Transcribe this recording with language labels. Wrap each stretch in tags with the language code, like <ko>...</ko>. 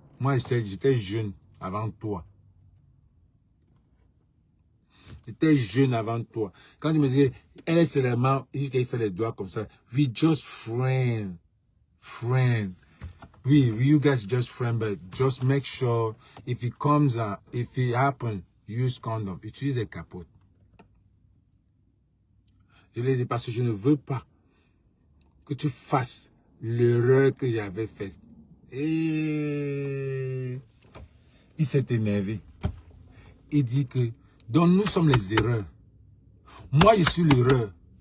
<fr>Moi, j'étais jeune avant toi. J'étais jeune avant toi. Quand tu me disais, elle, c'est vraiment, il fait les doigts comme ça.</fr> <en>We just friends. Friends. oui, you guys just friends, but just make sure if it comes, if it happens, use condom.</en> <fr>Utilise des capotes. Je l'ai dit parce que je ne veux pas que tu fasses l'erreur que j'avais faite. Et il s'est énervé. Il dit que, donc nous sommes les erreurs. Moi, je suis l'erreur.</fr>